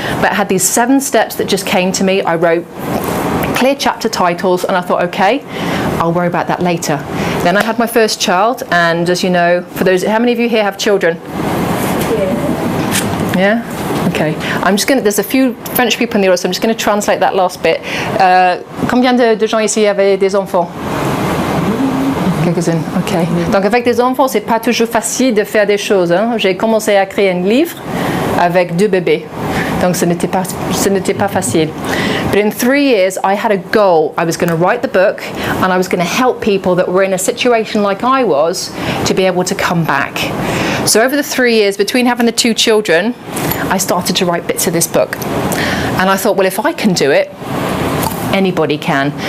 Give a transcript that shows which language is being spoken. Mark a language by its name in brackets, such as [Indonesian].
[English] But I had these 7 steps that just came to me. I wrote clear chapter titles, and I thought, okay, I'll worry about that later. Then I had my first child, and as you know, for those, how many of you here have children? Yeah? Okay. I'm just going to, there's a few French people in the audience, so I'm just going to translate that last bit. [French] Combien de gens ici avaient des enfants? Quelques-unes, ok. Donc avec des enfants, c'est pas toujours facile de faire des choses. Hein. J'ai commencé à créer un livre avec 2 bébés. Donc ce n'était pas facile. [English] But in 3 years, I had a goal. I was going to write the book, and I was going to help people that were in a situation like I was to be able to come back. So over the 3 years, between having the 2 children, I started to write bits of this book. And I thought, well, if I can do it, anybody can.